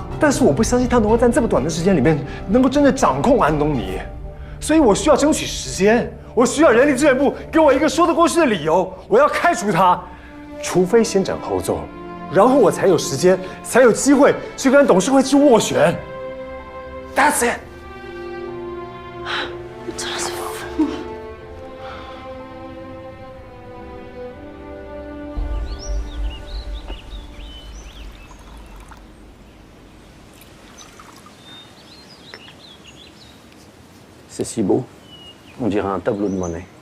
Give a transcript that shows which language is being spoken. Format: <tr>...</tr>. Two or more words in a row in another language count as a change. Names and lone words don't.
<zh>但是我不相信他能够在这么短的时间里面能够真的掌控安东尼，所以我需要争取时间。我需要人力资源部给我一个说得过去的理由，我要开除他，除非先斩后奏，然后我才有时间，才有机会去跟董事会去斡旋。</zh> <en>That's it。</en> <zh>你真的是疯了。</zh> <fr>C'est si beau. On dirait un tableau de Monet.</fr>